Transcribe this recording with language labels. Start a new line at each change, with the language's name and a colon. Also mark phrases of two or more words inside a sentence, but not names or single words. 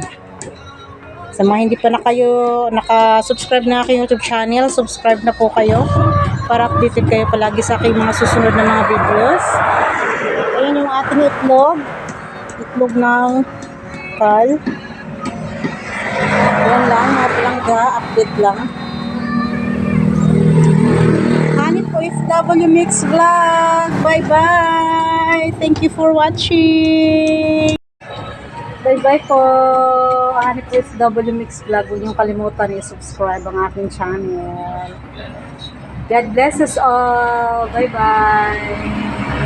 Filipino: Sa mga hindi pa naka-subscribe na aking YouTube channel, subscribe na po kayo para updated kayo palagi sa aking mga susunod na mga videos. Ayan yung ating itlog. Itlog ng kal. Ayan lang, update lang. Honey po FW Mix Vlog.
English: Bye bye. Thank you for watching.
Filipino: Bye bye po. Honey po FW Mix Vlog. Huwag niyong kalimutan i-subscribe ang aking channel.
English: God bless us all. Bye bye.